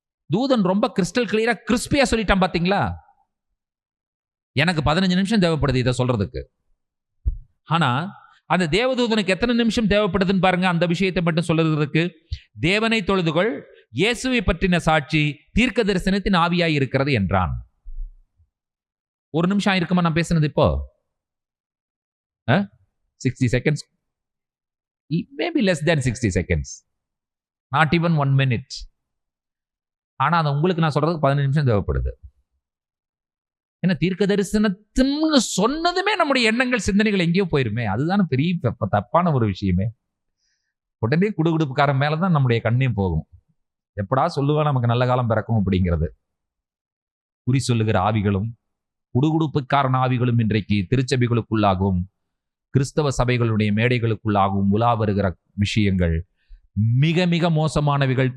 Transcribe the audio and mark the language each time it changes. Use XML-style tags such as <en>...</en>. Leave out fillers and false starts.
<ta>தூதன் ரொம்ப கிறிஸ்டல் கிளியரா கிறிஸ்பியா சொல்லிட்டான். பாத்தீங்களா? எனக்கு 15 நிமிஷம் தேவைப்படுது இதை சொல்றதுக்கு. ஆனா அந்த தேவதூதனுக்கு எத்தனை நிமிஷம் தேவைப்படுதுன்னு பாருங்க. அந்த விஷயத்தை மட்டும் சொல்றதுக்கு, தேவனை தொழுதுகொள், இயேசுவை பற்றின சாட்சி தீர்க்க தரிசனத்தின் ஆவியாய் இருக்கிறது என்றான். 1 நிமிஷம் ஆயிருக்குமா நான் பேசுனது? இப்போ</ta> <en>60 seconds, maybe less than 60 seconds, not even 1 minute.</en> <ta>ஆனா அது உங்களுக்கு நான் சொல்றதுக்கு 15 நிமிஷம் தேவைப்படுது. ஏன்னா தீர்க்க தரிசனத்தின்னு சொன்னதுமே நம்முடைய எண்ணங்கள் சிந்தனைகள் எங்கேயோ போயிருமே. அதுதானே பெரிய தப்பான ஒரு விஷயமே. உடனே குடுகுடுப்புக்காரன் மேலதான் நம்முடைய கண்ணே போகும். எப்படா சொல்லுவா நமக்கு நல்ல காலம் பிறக்கும் அப்படிங்கிறது. குறி சொல்லுகிற ஆவிகளும் குடுகுடுப்புக்காரன் ஆவிகளும் இன்றைக்கு திருச்சபைகளுக்குள்ளாகவும் கிறிஸ்தவ சபைகளுடைய மேடைகளுக்குள்ளாகவும் உலா வருகிற விஷயங்கள் மிக மிக மோசமானவைகள்.</ta>